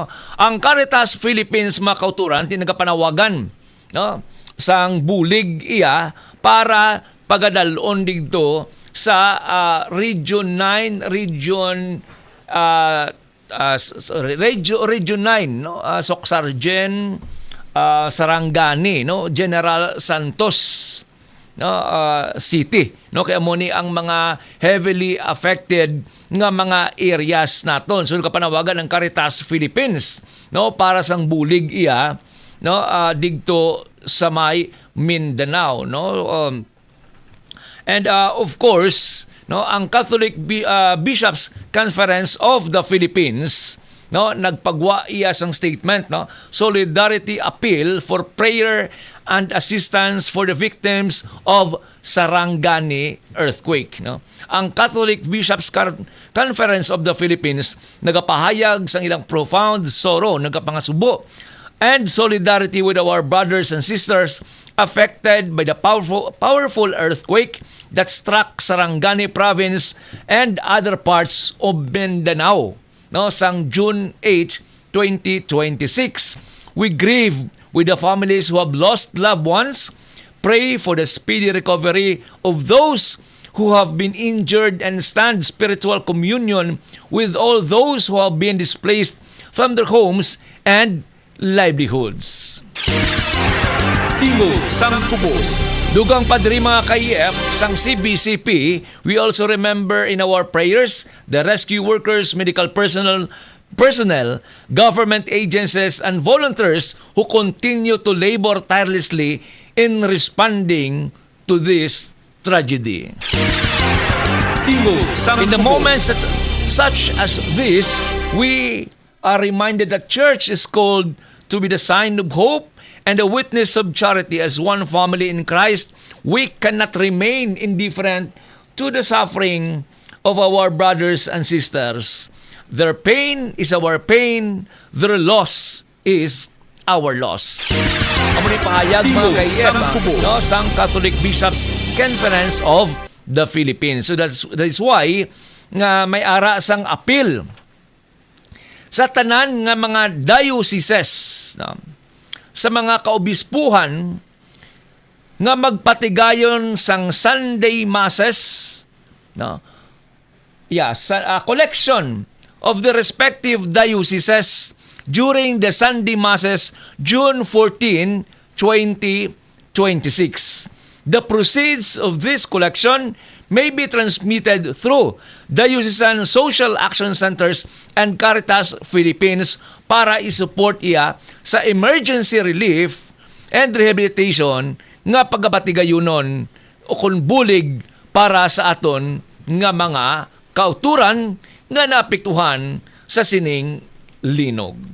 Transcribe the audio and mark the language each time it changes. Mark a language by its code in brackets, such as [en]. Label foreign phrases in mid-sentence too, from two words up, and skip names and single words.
[hil] Ang Caritas Philippines mga kauturan ti nagapanawagan, no, sang bulig para pagadalon dito sa Region 9, Region Region 9, no, Socsargen, Sarangani, no, General Santos, no, City, no, kaya mo ni ang mga [en] heavily affected [hil] nga mga areas naton. So kapanawagan ng Caritas Philippines, no, para sang bulig no, digto sa may Mindanao, no. [en] And of course, no, ang Catholic Bishops Conference of the Philippines, no, [hil] nagpagwa sang [en] statement, no, solidarity appeal for prayer and assistance for the victims of Sarangani earthquake, no. Ang Catholic Bishops Conference of the Philippines [hil] nagapahayag sang ilang [en] profound sorrow, [hil] nagapangasubo [en] and solidarity with our brothers and sisters affected by the powerful earthquake that struck Sarangani province and other parts of Mindanao, no, sang June 8, 2026. We grieve with the families who have lost loved ones, pray for the speedy recovery of those who have been injured, and stand spiritual communion with all those who have been displaced from their homes and livelihoods. [hil] Tingog sang Kubos. Dugang padri mga KEF sang CBCP, [en] we also remember in our prayers the rescue workers, medical personnel, government agencies, and volunteers who continue to labor tirelessly in responding to this tragedy. [hil] Tingog sang [en] In the [hil] Kubos. [en] moments such as this, we are reminded that church is called to be the sign of hope and a witness of charity. As one family in Christ, we cannot remain indifferent to the suffering of our brothers and sisters. Their pain is our pain, their loss is our loss. [hil] Amo ni pahayag mga KEF, no, sang Catholic Bishops Conference of the Philippines. [en] So that is why [hil] nga may ara sang appeal, sa tanan nga mga dioceses, no? Sa mga kaobispuhan nga magpatigayon sang [en] Sunday masses, [hil] no? [en] Collection of the respective dioceses during the Sunday masses June 14, 2026. The proceeds of this collection may be transmitted through diocesan social action centers and Caritas Philippines [hil] para isupport iya sa [en] emergency relief and rehabilitation [hil] nga pagabatigayonon o kung bulig para sa aton nga mga kauturan nga naapektuhan sa sining linog.